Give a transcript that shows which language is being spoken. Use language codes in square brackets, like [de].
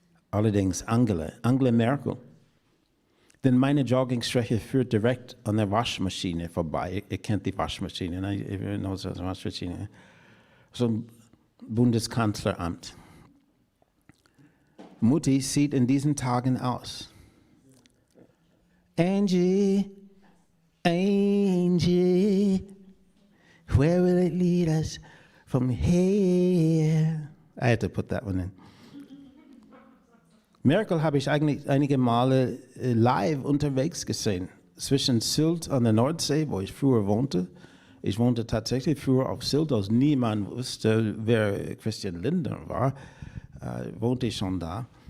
[de] Allerdings Angela Merkel. Denn meine Joggingstrecke führt direkt an der Waschmaschine vorbei. Ihr kennt die Waschmaschine, ne? Ihr kennt die Waschmaschine. So ein Bundeskanzleramt. Mutti sieht in diesen Tagen aus. [en] Angie, Angie, where will it lead us from here? I had to put that one in. [de] Merkel habe ich eigentlich einige Male live unterwegs gesehen. Zwischen Sylt an der Nordsee, wo ich früher wohnte. Ich wohnte tatsächlich früher auf Sylt, als niemand wusste, wer Christian Lindner war. Wohnte ich schon da.